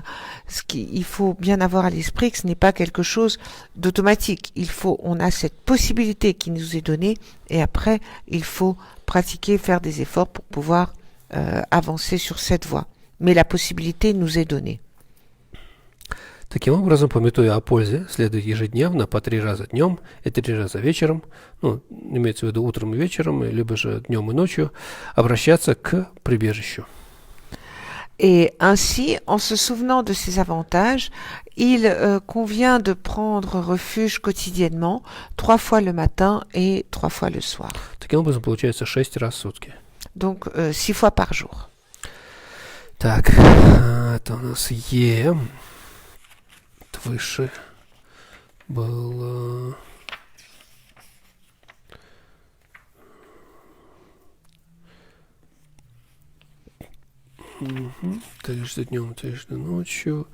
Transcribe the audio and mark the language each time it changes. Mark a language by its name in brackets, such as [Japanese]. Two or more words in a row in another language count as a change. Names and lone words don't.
[French] Il faut bien avoir à l'esprit que ce n'est pas quelque chose d'automatique. On a cette possibilité qui nous est donnée, et après, il faut pratiquer, faire des efforts pour pouvoir avancer sur cette voie. Mais la possibilité nous est donnée. [Russian] Таким образом, памятуя о пользе, следует ежедневно по 3 раза днем и 3 раза вечером, ну, имеется в виду утром и вечером, либо же днем и ночью, обращаться к прибежищу. [French] Et ainsi, en se souvenant de ces avantages, il convient de prendre refuge quotidiennement, 3 fois le matin et 3 fois le soir. [Russian] Таким образом, получается 6 раз в сутки. [French] Donc 6 fois par jour. [Russian] Так, это у нас Е. Это выше было... Трижды днем, трижды ночью.